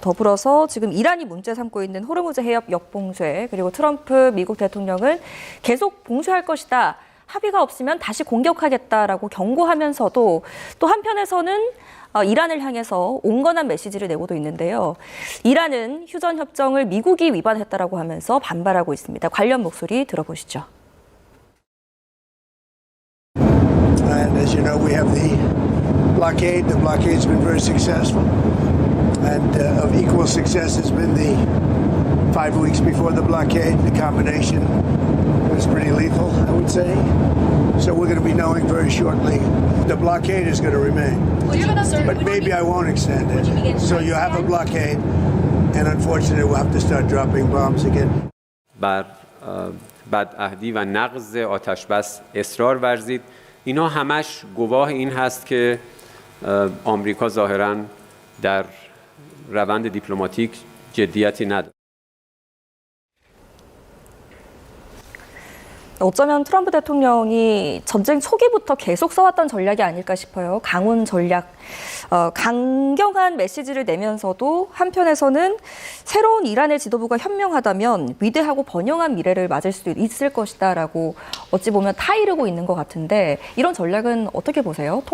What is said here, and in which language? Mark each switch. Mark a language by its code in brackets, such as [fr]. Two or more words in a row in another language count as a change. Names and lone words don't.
[ko] 더불어서 지금 이란이 문제 삼고 있는 호르무즈 해협 역봉쇄 그리고 트럼프 미국 대통령은 계속 봉쇄할 것이다. 합의가 없으면 다시 공격하겠다라고 경고하면서도 또 한편에서는 이란을 향해서 온건한 메시지를 내고도 있는데요. 이란은 휴전 협정을 미국이 위반했다라고 하면서 반발하고 있습니다. 관련 목소리 들어보시죠. [en] And as you know, we have the blockade. The blockade's been very successful. And of equal success has been the 5 weeks before the blockade. The combination was pretty lethal, I would say. So we're going to be knowing very shortly. The blockade is going to remain. But maybe I won't extend it. So you have a blockade, and unfortunately we'll have to start dropping bombs again. [fa] بر بدعهدی و نقض آتشبس اصرار ورزید. اینا همش گواه این هست که آمریکا ظاهراً در روند دیپلماتیک جدیتی نداره. [ko] 어쩌면 트럼프 대통령이 전쟁 초기부터 계속 써왔던 전략이 아닐까 싶어요. 강운 전략. 강경한 메시지를 내면서도 한편에서는 새로운 이란의 지도부가 현명하다면 위대하고 번영한 미래를 맞을 수도 있을 것이다라고 어찌 보면 타이르고 있는 것 같은데 이런 전략은 어떻게 보세요?